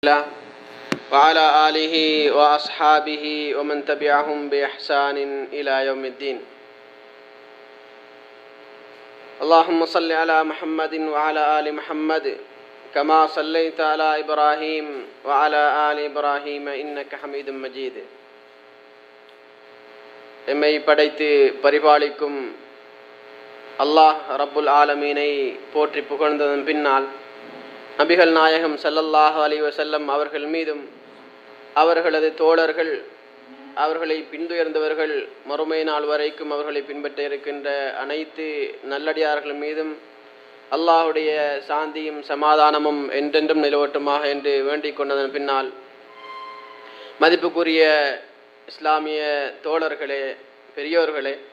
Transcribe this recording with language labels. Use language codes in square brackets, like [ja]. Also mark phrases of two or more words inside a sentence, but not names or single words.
[ar] وعلى آله وأصحابه ومن تبعهم بإحسان إلى يوم الدين. اللهم صل على محمد وعلى آل محمد كما صليت على إبراهيم وعلى آل إبراهيم إنك حميد مجيد. [ta] எம்மை படைத்து பரிபாலிக்கும் [ar] الله رب العالمين [ta] போற்றி புகழ்ந்ததன் பின்னால் நபிகள் நாயகம் [ar] صلى الله عليه وسلم [ta] அவர்கள் மீதும் அவர்களது தோழர்கள் அவர்களை பின்துயர்ந்தவர்கள் மறுமை நாள் வரைக்கும் அவர்களை பின்பற்ற இருக்கின்ற அனைத்து நல்லடியார்கள் மீதும் அல்லாஹுடைய சாந்தியும் சமாதானமும் என்றென்றும் நிலவட்டுமாக என்று வேண்டிக் கொண்டதன் பின்னால் மதிப்புக்குரிய இஸ்லாமிய தோழர்களே, பெரியோர்களே,